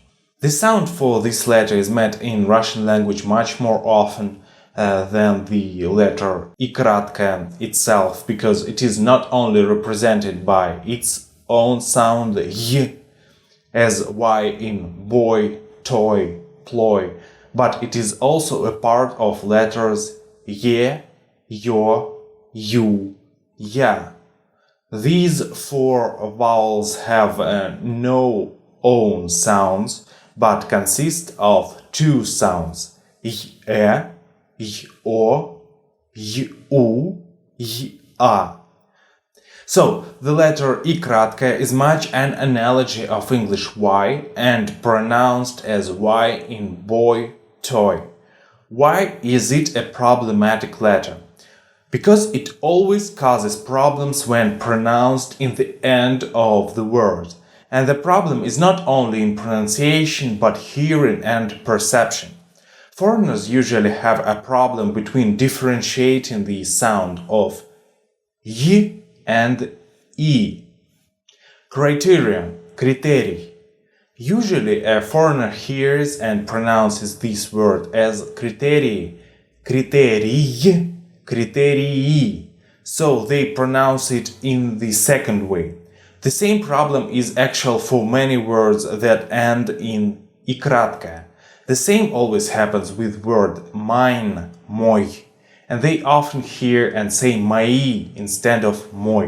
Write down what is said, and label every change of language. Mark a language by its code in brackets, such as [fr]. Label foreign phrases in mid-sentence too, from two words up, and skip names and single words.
[en] The sound for this letter is met in Russian language much more often than the letter I краткая itself, because it is not only represented by its own sound Y, as Y in boy, toy, ploy, but it is also a part of letters Ye, Yo, You, Ya. These 4 vowels have no own sounds, but consist of 2 sounds, y-e, y-o, y-u, y-a. So, the letter I kratke is much an analogy of English Y and pronounced as Y in boy, toy. Why is it a problematic letter? Because it always causes problems when pronounced in the end of the word. And the problem is not only in pronunciation but hearing and perception. Foreigners usually have a problem between differentiating the sound of y and e. Criterion, критерий. Usually a foreigner hears and pronounces this word as [ru] критерий, критерий, критерии. [en] So they pronounce it in the second way. The same problem is actual for many words that end in I kratke. The same always happens with word mine, мой, and they often hear and say мои instead of мой.